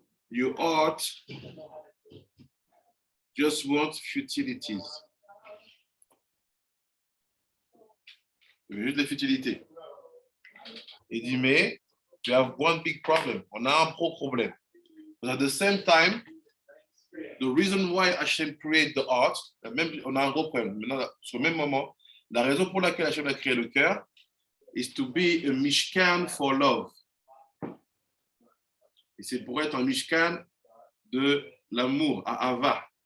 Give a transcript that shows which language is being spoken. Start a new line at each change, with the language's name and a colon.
English: Your heart just wants futilities.
French: Il veut juste la futilité. Il dit, mais
English: we have one big problem.
French: On a un gros problème.
English: But at the same time, the reason why Hashem created the heart,
French: même, on a un gros problème. Maintenant, sur le même moment, la raison pour laquelle Hashem a créé le cœur,
English: is to be a mishkan for love.
French: Et c'est pour être un mishkan de l'amour, Ahava.